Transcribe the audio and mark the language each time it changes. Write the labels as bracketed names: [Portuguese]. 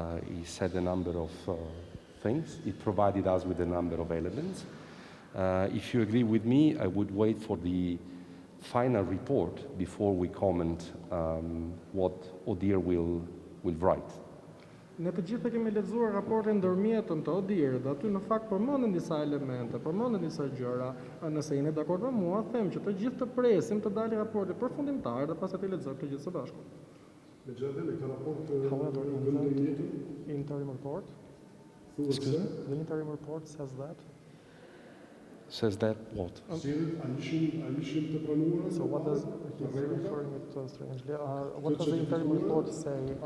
[English] He said a number of things. It provided us with a number of elements. If you agree with me, I would wait for the final report before we comment what ODIHR will write. [Albanian] Ne të gjithë kemi lexuar raportin ndërmjetëm të ODIHR-it, aty në fakt përmenden disa elemente, përmenden disa gjëra. Nëse jeni dakord me mua, them që të gjithë të presim të dalë raporti përfundimtar dhe pastaj të lexojmë të gjithë së bashku. [English] However, in the interim report, the interim report says that. Says that what? So what does, he's referring it strangely, what does the interim report say?